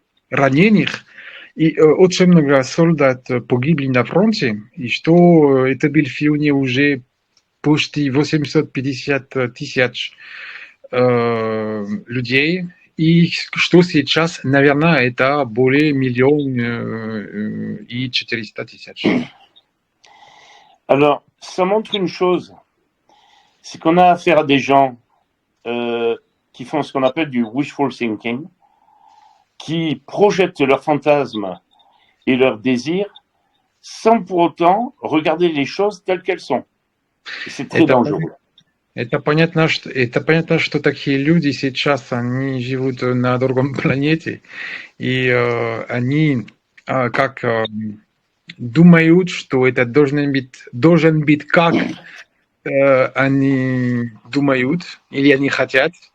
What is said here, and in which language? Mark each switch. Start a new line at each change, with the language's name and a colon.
Russian: раненых, и очень много солдат погибли на фронте, и что это был в Фиуне уже почти 850 тысяч людей, и что сейчас, наверное, это более 1 400 000.
French: Alors, ça montre une chose, c'est qu'on a affaire à des gens qui font ce qu'on appelle du
English: wishful thinking,
French: qui projettent leurs fantasmes et leurs désirs sans pour autant regarder les choses telles qu'elles sont. Et c'est très dangereux.
Russian: Это понятно, что такие люди сейчас, они живут на другом планете, и они как думают, что это должен быть как они думают, или они хотят.